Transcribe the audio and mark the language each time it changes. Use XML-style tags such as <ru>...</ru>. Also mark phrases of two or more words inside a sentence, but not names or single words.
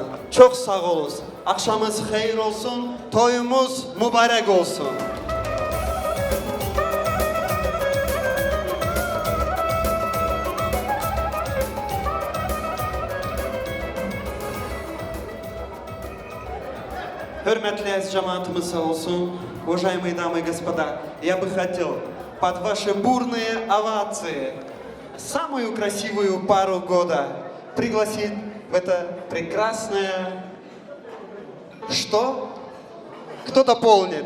<gag>Çok sağ olun. Akşamınız hayır olsun. Toyumuz mübarek olsun. Hürmetli aziz cemaatimiz sağ olsun.</gag> <ru>Уважаемые дамы и господа, я бы хотел под ваши бурные овации самую красивую пару года пригласить в это прекрасное... Что? Кто-то помнит.</ru>